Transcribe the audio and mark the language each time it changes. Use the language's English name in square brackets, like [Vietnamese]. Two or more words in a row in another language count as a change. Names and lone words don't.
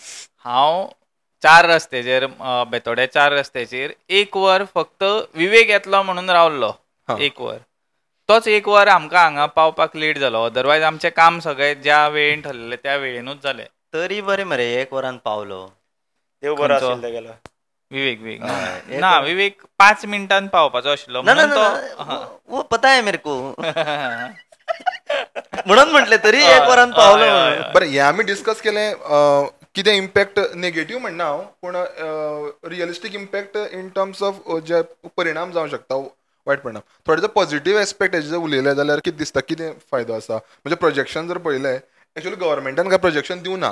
[Konkani] हांव 4 रस्त्याचेर बेतोड्या 4 रस्त्याचेर 1 वर फक्त विवेक येतलो म्हणून रावल्लो. 1 वर तोच 1 वर आमकां हांगा पावपाक लेट जालो. अदरवायज आमचें काम सगळें ज्या वेळेन ठरलेलें त्या वेळेनूच जालें. तरी बरें मरे 1 वरान पावलो. देव बरो आशिल्लो तेगेलो. विवेक ना विवेक 5 मिनटान पावपाचो आशिल्लो म्हणून तो [Hindi] वो पता है मेरे को [Konkani] म्हणून म्हटलें तरी 1 वरान पावलो. बरें हें आमी डिस्कस केलें कितें [English] impact negative [Konkani] म्हणना हांव पूण [English] realistic impact in terms of [Konkani] जे परिणाम जावंक शकता वायट परिणाम. थोडे जर [English] positive aspect [Konkani] हेजे जर उलयले जाल्यार कितें दिसता कितें फायदो आसा म्हणजे प्रोजेक्शन जर पळयलें एक्चुअली गव्हर्मेंटान काय प्रोजेक्शन दिवना.